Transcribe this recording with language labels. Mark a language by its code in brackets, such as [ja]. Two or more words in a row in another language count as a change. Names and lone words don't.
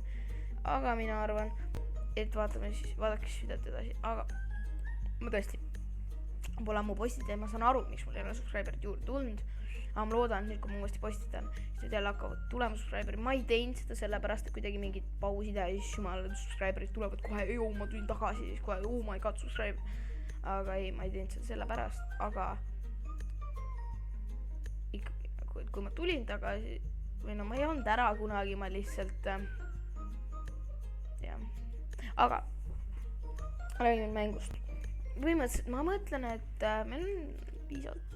[et] Aga mina arvan, et vaatake siis videot edasi. Aga ma tõesti pole ammu postida ja ma saan aru, miks mul ei ole subscriberit juurde tulnud. Aga ma loodan, et nüüd, kui ma uuesti postitan, siis nüüd jälle hakkavad tulema subscriberid. Ma ei teinud seda sellepärast, et kuidagi mingid pausid ja siis jumal, subscriberid tulevad kohe, ma tulin tagasi, siis kohe, [en] oh my god, subscribe. [et] Aga ei, ma ei teinud seda sellepärast, aga ikkagi, kui ma tulin tagasi, või no ma ei olnud ära kunagi, ma lihtsalt jah. Aga räägime mängust. Põhimõtteliselt ma mõtlen, et meil on piisavalt.